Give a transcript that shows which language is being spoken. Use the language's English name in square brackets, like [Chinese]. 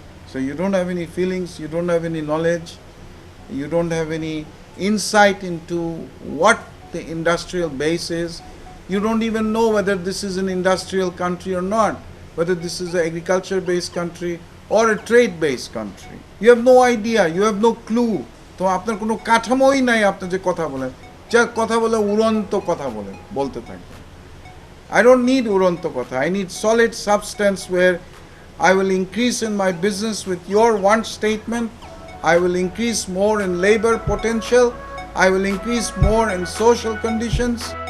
[English] So you don't have any feelings, you don't have any knowledge, you don't have any insight into what the industrial base is. You don't even know whether this is an industrial country or not, whether this is an agriculture-based country or a trade-based country. You have no idea, you have no clue. [Bangla] তো আপনার কোনো কাঠামোই নাই, আপনি যে কথা বলেন, যা কথা বলে উড়ন্ত কথা বলতে থাকবেন। [English] I don't need [Bangla] uronto kotha. [English] I need solid substance where I will increase in my business with your one statement. I will increase more in labor potential. I will increase more in social conditions.